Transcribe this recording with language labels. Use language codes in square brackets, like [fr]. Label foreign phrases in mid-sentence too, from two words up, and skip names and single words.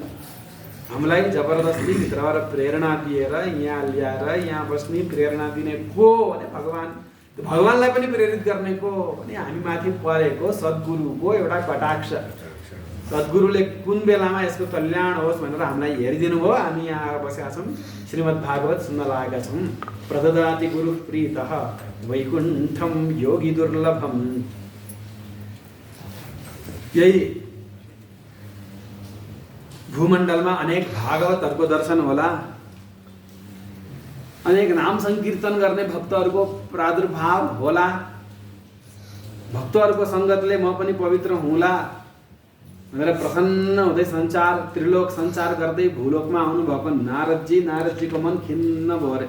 [ne] हामीलाई जबरजस्ती भित्रबाट प्रेरणा दिएर यहाँ ल्याएर यहाँ बस्ने प्रेरणा दिने को भने भगवान्। भगवान्लाई पनि प्रेरित गर्ने को भने हामी माथि परेको सद्गुरुको एउटा कटाक्ष। सद्गुरुले कुन बेलामा यसको कल्याण होस् भनेर हामीलाई हेरिदिनु भयो। हामी यहाँ आएर बसेका छौँ, श्रीमद् भागवत सुन्न लागेका छौँ। [sa] प्रददाति गुरु प्रीतः वैकुण्ठम योगी दुर्लभम। [ne] यही भूमण्डलमा अनेक भागवतहरूको दर्शन होला, अनेक नाम संकीर्तन गर्ने भक्तहरूको प्रादुर्भाव होला। भक्तहरूको सङ्गतले म पनि पवित्र हुँला भनेर प्रसन्न हुँदै संसार त्रिलोक संसार गर्दै भूलोकमा आउनुभएको नारदजीको मन खिन्न भयो अरे।